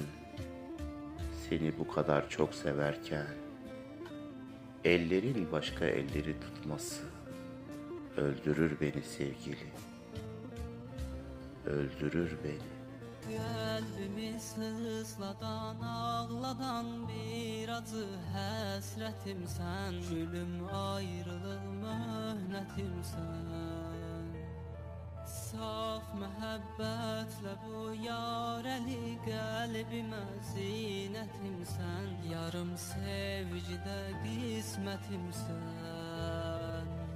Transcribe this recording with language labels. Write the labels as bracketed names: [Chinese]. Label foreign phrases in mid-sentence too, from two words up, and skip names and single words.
[Turkish] Seni bu kadar çok severken, ellerin başka elleri tutması öldürür beni sevgili, öldürür beni. Kalbimi sızladan, ağladan [Azerbaijani] bir acı həsrətimsən. Gülüm, ayrılıq möhnətimsən. Saf məhəbbətlə bu yarəli qəlbimə zinətimsən. Yarım sevgidə qismətimsən.